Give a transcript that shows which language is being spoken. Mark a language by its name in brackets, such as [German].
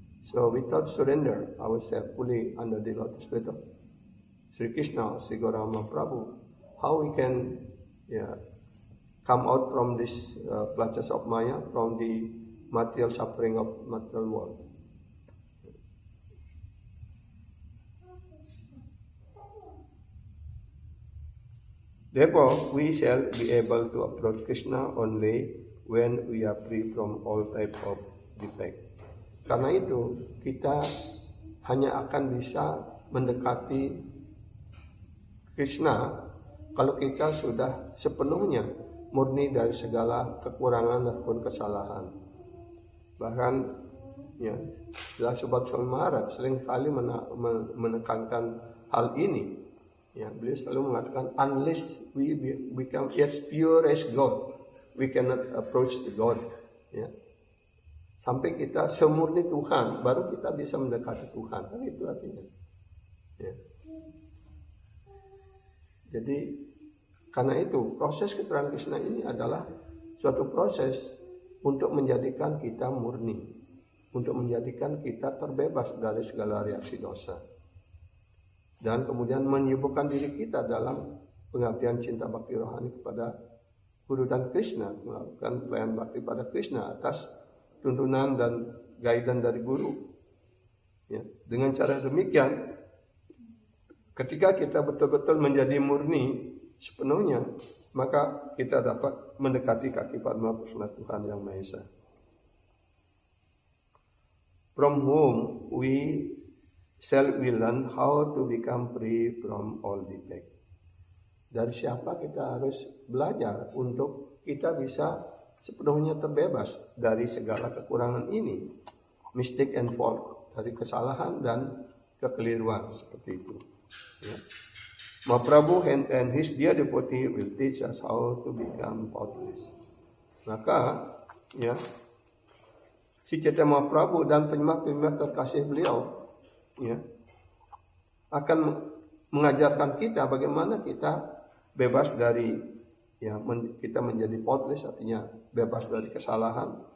[English] So without surrender ourselves fully under the lotus feet of Sri Krishna, Sri Gauranga Mahaprabhu, how we can, ya, come out from this clutches of Maya, from the material suffering of material world? Therefore, we shall be able to approach Krishna only when we are free from all type of defect. [Indonesian] Karena itu, kita hanya akan bisa mendekati Krishna kalau kita sudah sepenuhnya murni dari segala kekurangan ataupun kesalahan. Bahkan, ya, Subhakshami Maharaj seringkali menekankan hal ini. Ya, beliau selalu mengatakan, [English] unless we become as pure as God, we cannot approach the God. [Indonesian] Ya. Sampai kita semurni Tuhan, baru kita bisa mendekati Tuhan. Kan itu artinya. Ya. Jadi, karena itu proses keterangan Krishna ini adalah suatu proses untuk menjadikan kita murni, untuk menjadikan kita terbebas dari segala reaksi dosa. Dan kemudian menyibukkan diri kita dalam pengabdian cinta bakti rohani kepada Guru dan Krishna, melakukan pelayanan bakti pada Krishna atas tuntunan dan guidance dari Guru. Ya, dengan cara demikian Ketika kita betul-betul menjadi murni sepenuhnya, maka kita dapat mendekati kaki Padma Persona Tuhan Yang Maha Esa. [English] From whom we learn how to become free from all defect. [Indonesian] Dari siapa kita harus belajar untuk kita bisa sepenuhnya terbebas dari segala kekurangan ini, [English] mistake and fault, [Indonesian] dari kesalahan dan kekeliruan seperti itu. Ya. [English] Mahaprabhu and his dear devotee will teach us how to become faultless. [Indonesian] Maka, ya, si Chaitanya Mahaprabhu dan penyembah-penyembah terkasih beliau, ya, akan mengajarkan kita bagaimana kita bebas dari, ya, kita menjadi faultless, artinya bebas dari kesalahan.